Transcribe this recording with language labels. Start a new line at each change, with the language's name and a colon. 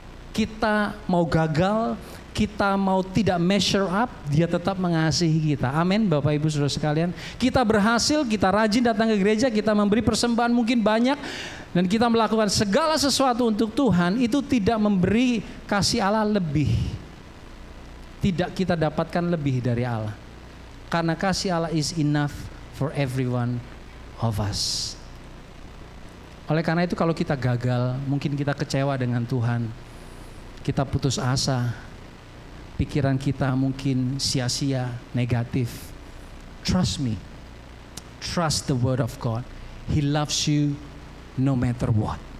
Indonesian: Kita mau gagal, kita mau tidak
English: measure up,
Indonesian: dia tetap mengasihi kita. Amin, Bapak Ibu Saudara sekalian. Kita berhasil, kita rajin datang ke gereja, kita memberi persembahan mungkin banyak, dan kita melakukan segala sesuatu untuk Tuhan, itu tidak memberi kasih Allah lebih. Tidak kita dapatkan lebih dari Allah. Karena kasih Allah
English: is enough for everyone of us.
Indonesian: Oleh karena itu kalau kita gagal, mungkin kita kecewa dengan Tuhan, kita putus asa, pikiran kita mungkin sia-sia, negatif.
English: Trust me. Trust the word of God. He loves you no matter what.